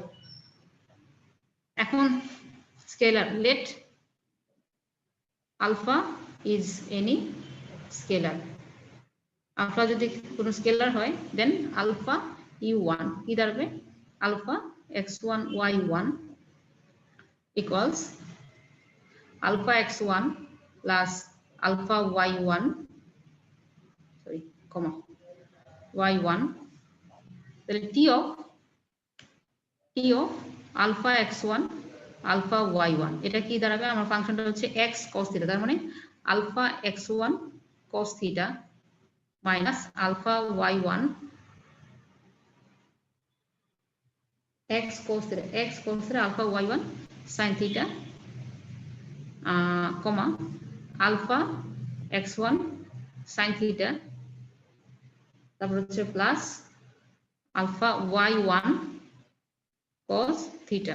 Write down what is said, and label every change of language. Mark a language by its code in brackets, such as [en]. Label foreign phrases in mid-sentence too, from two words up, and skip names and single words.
[bn] এখন স্কেলার, [en] let alpha is any scalar, [bn] আলফা যদি কোনো স্কেলার হয় দেন আলফা u1 কি দাঁড়াবে আলফা x1 y1 equals [en] alpha x1 plus alpha y1 sorry comma y1, [bn] তাহলে t of alpha x1 alpha y1 এটা কি দাঁড়াবে, আমার ফাংশনটা হচ্ছে [en] x cos theta, [bn] তার মানে [en] alpha x1 cos theta minus alpha y1 x cos theta alpha y1 sin theta comma alpha x1 sin theta, [bn] তারপর হচ্ছে প্লাস আলফা y1 cos theta।